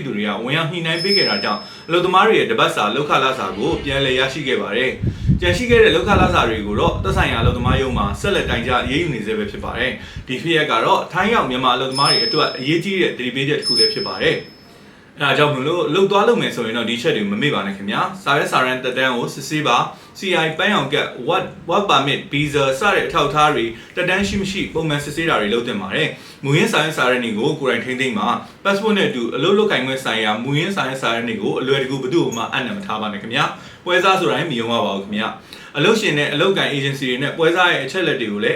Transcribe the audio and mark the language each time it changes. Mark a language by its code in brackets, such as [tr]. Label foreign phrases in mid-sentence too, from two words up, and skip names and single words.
[my] သူတွေကဝန်ရောက်ညှိနှိုင်းပေးခဲ့တာကြောင့်အလုပ်သမားတွေရဲ့တပတ်စာလောက်ခလစာကိုပြန်လည်ရရှိခဲ့ပါတယ်။ကြန့်ရှိခဲ့တဲ့လောက်ခလစာတွေကိုတော့သက်ဆိုင်ရာအလုပ်သမားရုံးမှာဆက်လက်တိုင်ကြားရေးယူနေစေပဲဖြစ်ပါတယ်။ဒီဖြစ်ရပ်ကတော့ထိုင်းရောက်မြန်မာအလုပ်သမားတွေအတွက်အရေးကြီးတဲ့သတိပေးချက်တစ်ခုလည်းဖြစ်ပါတယ်။အဲဒါကြောင့်မလို့လှုပ်သွား လုပ်မယ်ဆိုရင်တော့ဒီချက်တွေမမေ့ပါနဲ့ခင်ဗျာ။စာရွက်စာတမ်းတက်တန်းကိုစစ်ဆေးပါ CI ပန်းရောင်ကတ် [en] work permit visa [my] စတဲ့အထောက်အထားတွေတက်တန်းရှိမရှိပုံမှန်စစ်ဆေးတာတွေလုပ်တင်ပါတယ်။မူရင်းစာရွက်စာတမ်းတွေကိုကိုယ်တိုင်ထိန်းသိမ်းပါ passport နဲ့အတူအလုပ်လုပ် ကိုင်ခွင့်ဆိုင်ရာမူရင်းစာရွက်စာတမ်းတွေကိုအလွယ်တကူဘယ်သူ့မှအံ့နံမထားပါနဲ့ခင်ဗျာ။ပွဲစားဆိုတိုင်းမယုံပါဘူးခင်ဗျာ။အလုပ်ရှင်နဲ့အလုပ်ကိုင် agency တွေနဲ့ပွဲစားရဲ့အချက်လက်တွေကိုလည်း